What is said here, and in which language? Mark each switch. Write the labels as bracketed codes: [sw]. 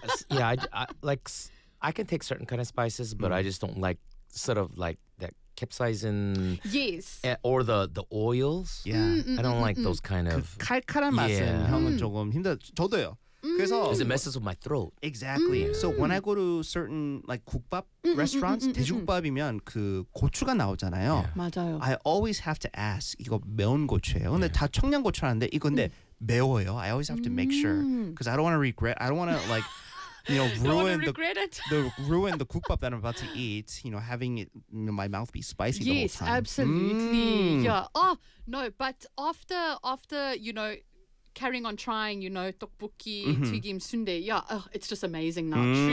[en] I can take certain kind of spices, but I just don't like sort of like that capsaicin. Yes. Or the oils. Yeah. I don't like those kind of. [ko] 칼칼한 맛은 형은 조금 힘들어. 저도요. 그래서 [en] 'cause it messes with my throat. Exactly. So when I go to certain like 국밥 restaurants, [ko] 돼지국밥이면 그 고추가 나오잖아요. 맞아요. [en] I always have to ask, [ko] 이거 매운 고추예요? 근데 다 청양 고추라는데 이건데 매워요. [en] I always have to make sure because I don't want to regret. I don't want to like. You know, ruin the kukbap that I'm about to eat, you know, having it, you know, my mouth be spicy the whole time. Yes, absolutely. Oh, no, but after you know, carrying on trying, you know, tteokbokki, tteokgim, sundae, it's just amazing now.